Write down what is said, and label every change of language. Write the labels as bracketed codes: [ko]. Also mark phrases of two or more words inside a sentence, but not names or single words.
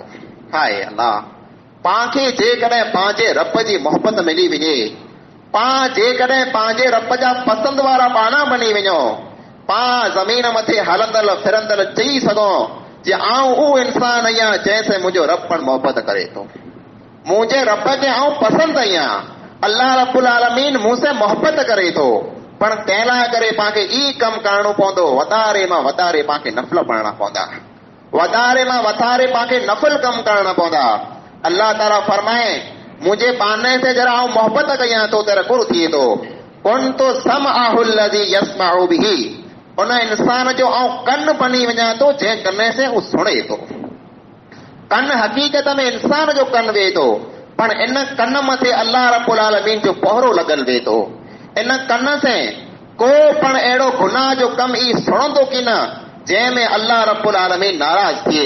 [kfr] हाय अल्लाह, पांखे जेकॾहिं पंहिंजे रब जी मोहबत मिली वञे, पां जेकॾहिं पंहिंजे रब जा पसंदि वारा बाना बनी वञो, पां ज़मीन मथे हलंदल फिरंदल चई सघो जे आउं उहो इंसान आहियां जंहिंसे मुंहिंजो रब पण मोहबत करे थो, मुंहिंजे रब खे आउं पसंदि आहियां, [ar] الله رب العالمين [kfr] मूंसे मोहबत करे थो। पण तंहिं लाइ करे पांखे ई कमु करणो पवंदो, वधारे मां वधारे पांखे नफ़ल पढ़णा पवंदा, वधारे मां वधारे पांखे नफ़ल कमु करणा पवंदा। अल्लाह ताला फरमाए, मुंहिंजे बाने से जरा आउं मोहबत कयां थो त कुर थिए थो, [ar] كنت سمعه الذي يسمع به, [kfr] उन इंसान जो आउं कन बनी वञा थो जंहिं कन से हू सुणे थो। कन हक़ीक़त में इंसान जो कन वे थो, पण इन कन मथे [ar] الله رب العالمين [kfr] जो पहरो लगल वे थो। इन कन से को पण अहिड़ो गुनाह जो कम ई सुणंदो की न जंहिंमें [ar] الله رب العالمين [kfr] नाराज थिए।